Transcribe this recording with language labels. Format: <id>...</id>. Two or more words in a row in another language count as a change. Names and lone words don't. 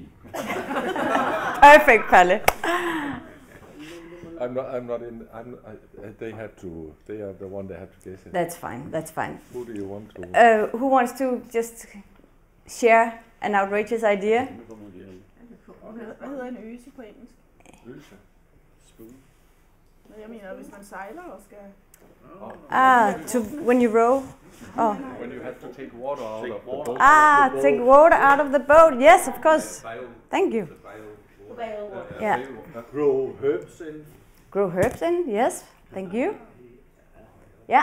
<en>Perfect, Palle. They have to. They are the one that have to guess it. That's fine. That's fine. Who do you want to? Who wants to just share an outrageous idea?</en> <da>Hvad hedder en øse på engelsk? Øse. Spoon. Jeg mener, hvis man sejler og skal...</da> <en>When you row. Oh. When you have to take water out of the boat. Take water out of the boat. Yes, of course. Thank you. Yeah. Grow herbs in. Grow herbs in. Yes. Thank you. Yeah.</en>